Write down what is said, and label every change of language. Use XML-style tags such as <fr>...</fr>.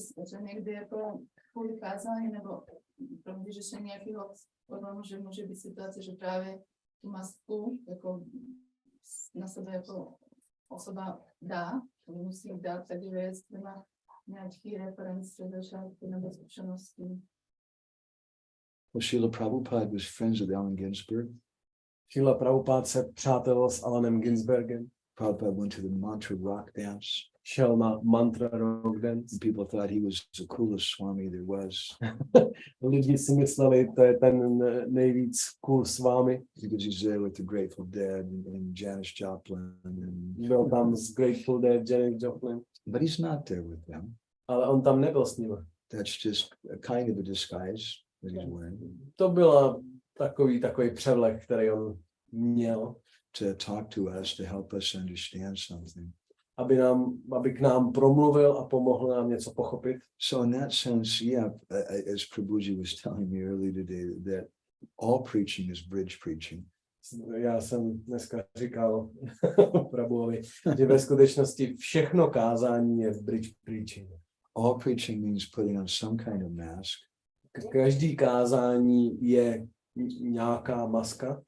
<cs>Že někdy jako kvůli kázání nebo pro vyřešení nějakého problému, že může být situace, že právě tu masku jako na sebe jako osoba dá, musí dát, takže jestli má nějaký reference do začátku nebo zkušenosti.</cs> <en>well, Srila Prabhupada was friends with Allen Ginsberg.</en> <cs>Srila Prabhupada se přátelil s Allenem Ginsbergem,</cs> <en>Prabhupada went to the mantra rock dance.</en> <cs>šel na mantra rock dance.</cs> <en>And people thought he was the coolest Swami there was.</en> <cs>Lidi si mysleli, to je ten nejvíc cool s vámi.</cs> <en>Because he's there with the Grateful Dead and Janis Joplin. And,</en> <cs>Byl tam s Grateful Dead, Janis Joplin.</cs> <en>but he's not there with them.</en> <cs>Ale on tam nebyl s nimi.</cs> <en>That's just a kind of a disguise that he's wearing</en> <cs>To byla takový převlek, který on měl,</cs> <en>to talk to us, to help us understand something.</en> <cs>aby k nám promluvil a pomohl nám něco pochopit.</cs> <en>So in that sense, yeah, as Prabhuji was telling me earlier today, that all preaching is bridge preaching.</en> <cs>Já jsem dneska říkal Prabhuovi, že ve skutečnosti všechno kázání je</cs> <en>bridge preaching. All preaching means putting on some kind of mask.</en> <cs>Každý kázání je nějaká maska.</cs>